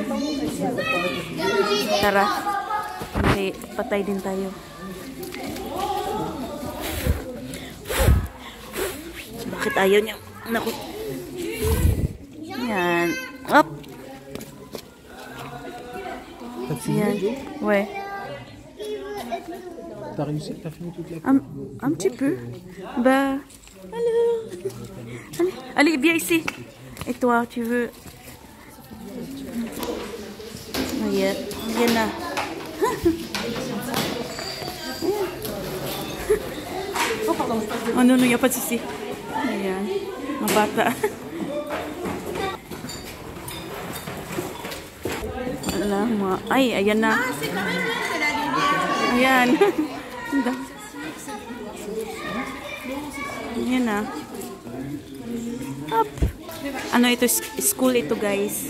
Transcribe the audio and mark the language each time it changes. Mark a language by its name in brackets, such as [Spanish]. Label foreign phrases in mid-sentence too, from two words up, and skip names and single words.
[Filipino] Tara, patay din tayo. Bakit ayaw niya? Naku. Ayan. Up! Ayan. [French] Ouais. T'as réussi, t'as fini toute la un petit peu. Bah, alors. Allez, viens ici. Et toi, tu veux? Viens, viens là. Oh non, non, il n'y a pas de souci. [Filipino] Ayan. Mabata. Ay, ayan na. Ayan. Ayan na. Up. Ano ito? School ito, guys.